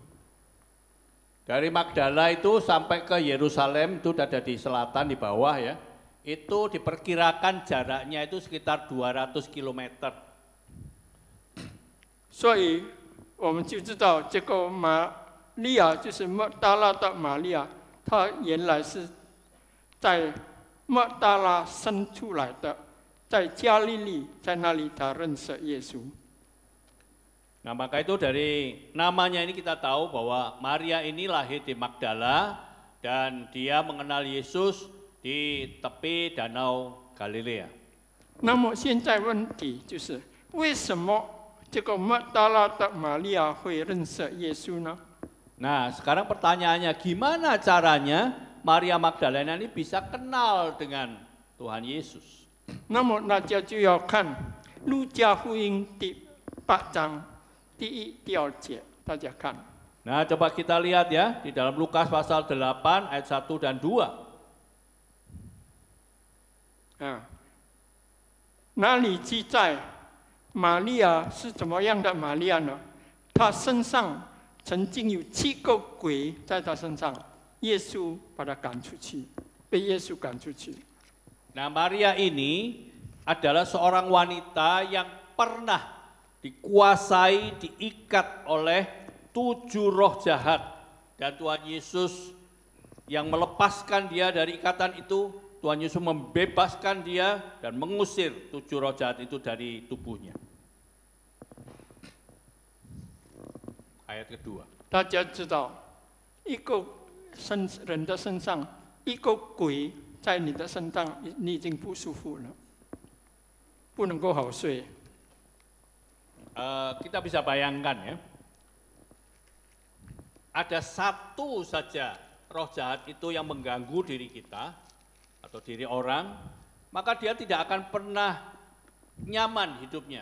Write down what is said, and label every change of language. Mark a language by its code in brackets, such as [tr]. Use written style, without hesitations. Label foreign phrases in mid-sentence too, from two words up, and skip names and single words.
[id] Dari Magdala itu sampai ke Yerusalem itu ada di selatan di bawah ya. Itu diperkirakan jaraknya itu sekitar 200 km. [zh] 所以我们就知道这个玛利亚就是抹大拉的玛利亚， 他原来是在抹大拉生出来的，在加利利，在那里他认识耶稣。 [id] Nah, maka itu dari namanya ini kita tahu bahwa Maria ini lahir di Magdala dan dia mengenal Yesus di tepi danau Galilea. [zh] 那么现在问题就是，为什么这个抹大拉的玛利亚会认识耶稣呢？ [id] Nah, sekarang pertanyaannya gimana caranya Maria Magdalena ini bisa kenal dengan Tuhan Yesus? [zh] 那么大家就要看路加福音第8章第1、第2节，大家看。 [id] Nah, coba kita lihat ya di dalam Lukas pasal 8 ayat 1 dan 2. [zh] 那里记载玛利亚是怎么样的玛利亚呢？她身上曾经有7个鬼在她身上，耶稣把她赶出去，被耶稣赶出去。 [id] Nah, Maria ini adalah seorang wanita yang pernah dikuasai, diikat oleh 7 roh jahat. Dan Tuhan Yesus yang melepaskan dia dari ikatan itu, Tuhan Yesus membebaskan dia dan mengusir 7 roh jahat itu dari tubuhnya. Ayat kedua. [zh] 大家知道，一个人的身上，一个鬼在你的身上，你已经不舒服了，不能够好睡。 [id] Kita bisa bayangkan ya, ada satu saja roh jahat itu yang mengganggu diri kita atau diri orang, maka dia tidak akan pernah nyaman hidupnya.